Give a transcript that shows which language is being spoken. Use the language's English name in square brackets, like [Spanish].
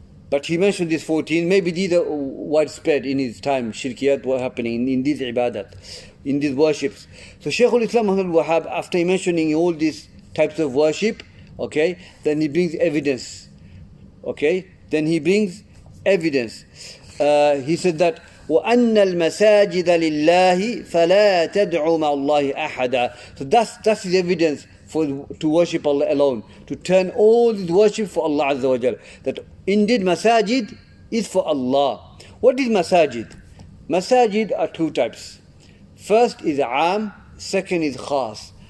[English] But he mentioned these 14. Maybe these are widespread in his time. Shirkiyat were happening in these ibadat, in these worships. So, Shaykhul-Islam Muhammad ibn Abdul-Wahhab, after mentioning all these types of worship, okay, then he brings evidence. Okay? Then he brings evidence. He said that [Arabic] وَأَنَّ الْمَسَاجِدَ لِلَّهِ فَلَا تَدْعُوا مَعَ اللَّهِ أَحَدًا. [English] So that's his evidence to worship Allah alone, to turn all this worship for Allah Azza wa Jal. That indeed masajid is for Allah. What is masajid? Masajid are two types. First is aam, second is khas.